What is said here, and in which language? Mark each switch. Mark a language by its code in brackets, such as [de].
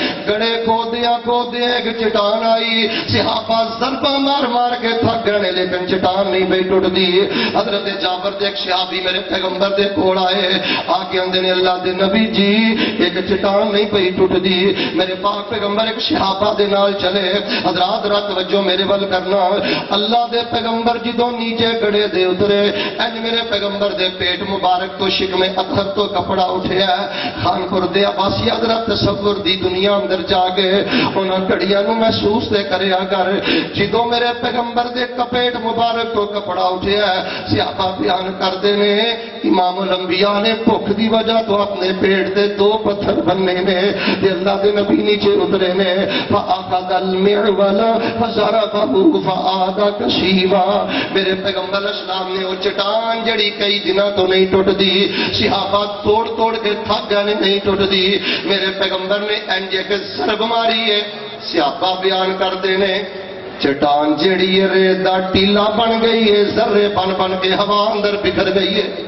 [pa] गड़े खोदियां एक चट्टान आई, सिहाबा ज़रबा मार मार के थक गए लेकिन चट्टान नहीं पई टुटदी। हजरत जाबर दे एक सहाबी मेरे पैगंबर दे कोल आए, आके आंदे ने अल्लाह दे नबी जी ایک چٹان نہیں پئی ٹوٹ دی. میرے پاک پیغمبر ایک صحابہ دے نال چلے. حضرات رات توجہ میرے ول کرنا. اللہ دے پیغمبر جدوں نیچے گڑے دے اترے انج میرے پیغمبر دے پیٹ مبارک تو شکم اطہر تو کپڑا اٹھیا. خانپور دے عباسی حضرت تصور دی دنیا اندر جا کے انہاں گھڑیاں نو محسوس تے کریا کر. جدوں میرے پیغمبر دے پیٹ مبارک تو کپڑا اٹھیا صحابہ بیان کردے نے امام الانبیاء نے بھوک دی وجہ تو اپنے پیٹ دے 2 پتھر بننے نے تے اللہ دے نبی نیچے اترے نے. [ar] فاخذ المعول فضربه فعاد کشیوا. [pa] میرے پیغمبر اسلام نے وہ چٹان جڑی کئی دنوں تو نہیں ٹوٹ دی صحابہ توڑ توڑ کے تھک گئے نہیں ٹوٹ دی. میرے پیغمبر نے انج ایک ضرب ماری ہے. صحابہ بیان کردے نے چٹان جیڑی ہے ریت دا ٹیلا بن گئی ہے ذرے بن بن کے ہوا اندر بکھر گئی ہے.